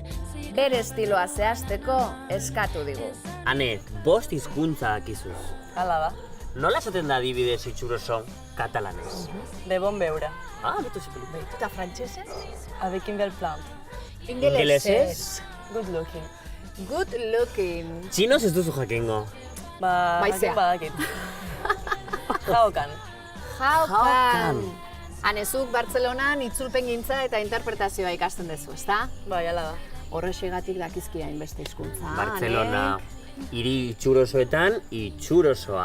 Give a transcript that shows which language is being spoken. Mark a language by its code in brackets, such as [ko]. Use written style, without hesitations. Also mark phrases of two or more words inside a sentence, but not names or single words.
[eu] Bere estiloa zehazteko eskatu digu. Ane, 5 hizkuntza dakizuz. Hala da. Nola esaten da adibidez Itxuroso katalanez? [ca] De bon beure. Beto zipelita. [eu] Eta frantsesez? [fr] Avec un bel plan. [eu] Ingelesez? [en] Good looking. Good looking. [eu] Txinoz ez duzu jakingo. Baizea. Jakin badakit. Jaokan. [zh] Jaokan. [eu] Hanezuk Bartzelonan itzulpengintza eta interpretazioa ikasten duzu, ezta? Bai, hala da. Horrexegatik dakizkia hainbeste hizkuntza. Bartzelona, hiri itxurosoetan itxurosoa.